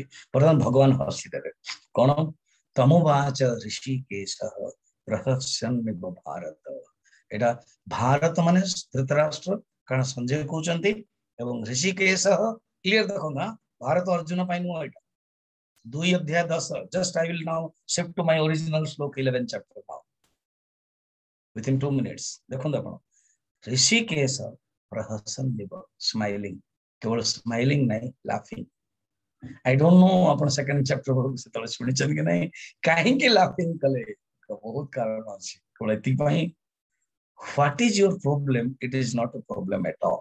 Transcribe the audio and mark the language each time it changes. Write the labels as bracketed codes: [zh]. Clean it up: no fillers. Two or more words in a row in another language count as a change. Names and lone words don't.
[or] ବର୍ତ୍ତମାନ ଭଗବାନ ହସିଦେବେ କଣ? [sa] ତମୁବାଚ ଋଷିକେଶ ପ୍ରହସନ୍ନିବ ଭାରତ। [or] ଏଟା ଭାରତ ମାନେ ଧୃତରାଷ୍ଟ୍ର, କାରଣ ସଞ୍ଜୟ କହୁଛନ୍ତି, ଏବଂ ଋଷିକେଶ କ୍ଲିୟର ଦେଖନ୍ତୁ, ଭାରତ ଅର୍ଜୁନ ପାଇଁ ନୁହଁ ଏଇଟା। [en] 2 ଅଧ୍ୟାୟ 10। Just I will now shift to my original ଶ୍ଲୋକ 11 chapter now within 2 minutes। [or] ଦେଖନ୍ତୁ ଆପଣ, [sa] ଋଷିକେଶ ପ୍ରହସନ୍ନିବ, [or] ସ୍ମାଇଲିଂ, କେବଳ ସ୍ମାଇଲିଂ ନାହିଁ, ଲାଫିଂ। [en] I don't know [or] ଆପଣ [en] second chapter [or] ବେଳକୁ ସେତେବେଳେ ଶୁଣିଛନ୍ତି କି ନାହିଁ, କାହିଁକି ଲାଫିଂ କଲେ? ବହୁତ କାରଣ ଅଛି, କେବଳ ଏଥିପାଇଁ [en] what is your problem, it is not a problem at all.